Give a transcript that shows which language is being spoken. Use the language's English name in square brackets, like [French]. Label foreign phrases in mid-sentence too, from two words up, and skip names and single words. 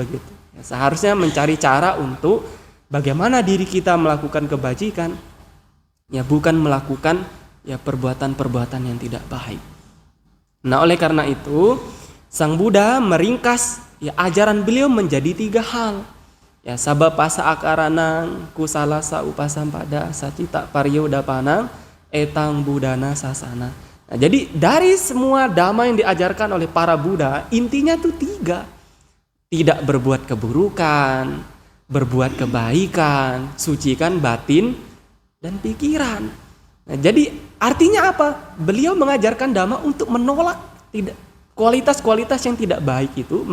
[Indonesian] Ya, seharusnya mencari cara untuk bagaimana diri kita melakukan kebajikan, ya bukan melakukan ya perbuatan-perbuatan yang tidak baik. Nah, oleh karena itu Sang Buddha meringkas ya ajaran beliau menjadi 3 hal. Ya, [Pali] sabapasa akaranang kusalasa upasampada sacita pariyodapana etang budana sasana. [Indonesian] Nah, jadi dari semua dhamma yang diajarkan oleh para Buddha, intinya tuh 3. Tidak berbuat keburukan, berbuat kebaikan, sucikan batin dan pikiran. Nah, jadi artinya apa? Beliau mengajarkan dhamma untuk menolak kualitas-kualitas yang tidak baik itu.